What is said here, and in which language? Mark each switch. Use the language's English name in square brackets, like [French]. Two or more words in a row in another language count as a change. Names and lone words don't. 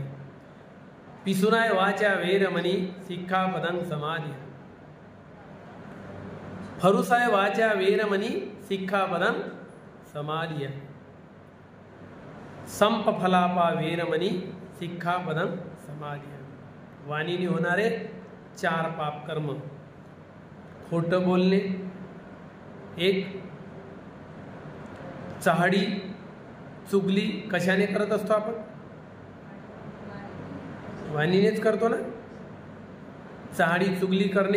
[Pali] पिसुनाय वाचा वेरमणी सिक्खापदं समादियामि. फरुसाय वाचा वेरमणी सिक्खापदं समादियामि. संपफलापा वेरमणी सिक्खापदं समादियामि. [Marathi] वाणीने होणारे 4 पाप कर्म. खोटं बोलणे 1, चहाडी चुगली कशाने करत असतो आपण? वाणीनेच करतो ना. चहाडी चुगली करणे.